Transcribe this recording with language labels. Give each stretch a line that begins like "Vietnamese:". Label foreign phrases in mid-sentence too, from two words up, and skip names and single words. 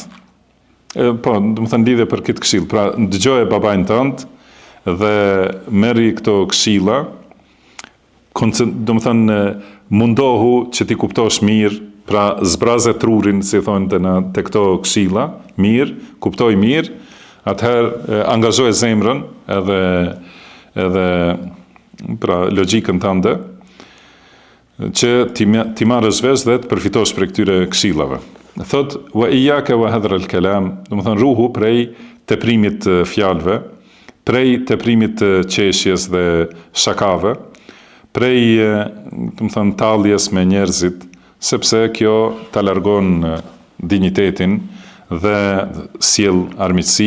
Albanian: Po, do të thonë lidhje për këtë këshill. Pra dëgjoje babain tënd dhe merri këto këshilla, do të thonë mundohu që ti kuptosh mirë, pra zbraze trurin, si thonë te këto këshilla, mirë, kuptoj mirë, atëherë angazhoj zemrën edhe pra logjikën tënde, që ti marrësh vesh dhe të përfitosh prej këtyre këshillave.
Arabic: Thot وإياك وهذر الكلام,
Albanian: do të thonë ruhu prej teprimit të fjalëve, prej teprimit të qeshjes dhe shakave, prej do të thonë talljes me njerëzit, sepse kjo ta largon dinjitetin dhe sjell armiqësi.